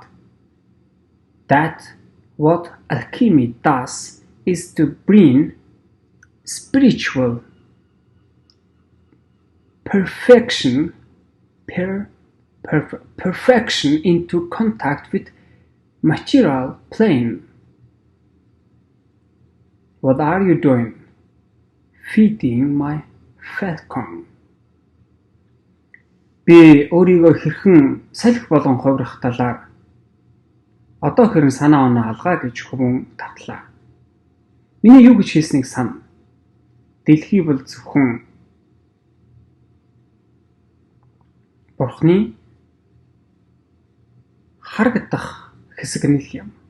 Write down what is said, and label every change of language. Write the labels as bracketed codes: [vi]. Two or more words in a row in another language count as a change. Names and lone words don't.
[en] That what alchemy does is to bring spiritual perfection into contact with material plane. What are you doing? Feeding my falcon. [mn] Би өөрийгөө хэрхэн салхи болгон хувирах талаар одоо хэрэн санаа оноо алгаа гэж хөвөн татлаа. Миний юу гэж хэлснийг сана. Дэлхий бол зөвхөн Бурхны харагдах хэсэг нь юм.